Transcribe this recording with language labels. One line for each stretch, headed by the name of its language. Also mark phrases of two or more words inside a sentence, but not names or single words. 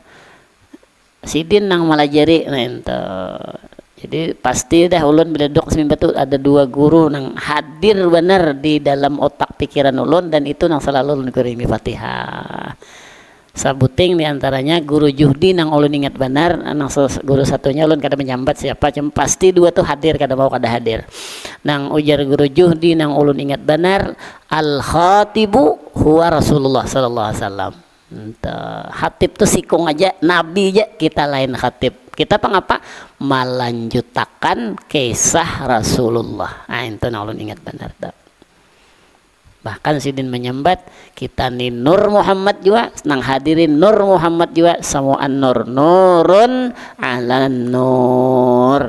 Banjar: Sidin nang malajari nah ento. Jadi pasti dah ulun bila duduk semimbar tu ada dua guru nang hadir benar di dalam otak pikiran ulun dan itu nang selalu ulun kirimi Fatihah. Sabuting diantaranya guru Juhdi nang ulun ingat benar, nang guru satunya ulun kada menyambat siapa, cuma pasti dua tu hadir kada mau kada hadir. Nang ujar guru Juhdi nang ulun ingat benar,
Arabic: al khatibu huwa Rasulullah sallallahu alaihi wasallam.
Banjar: Khatib tuh sikung aja, nabi aja, kita lain khatib. Kita pengapa melanjutkan kisah Rasulullah. Nah itu ulun ingat benar tak. Bahkan sidin menyambat kita ni Nur Muhammad juga nang hadirin Nur Muhammad juga samuan nur
Arabic: nurun ala nur.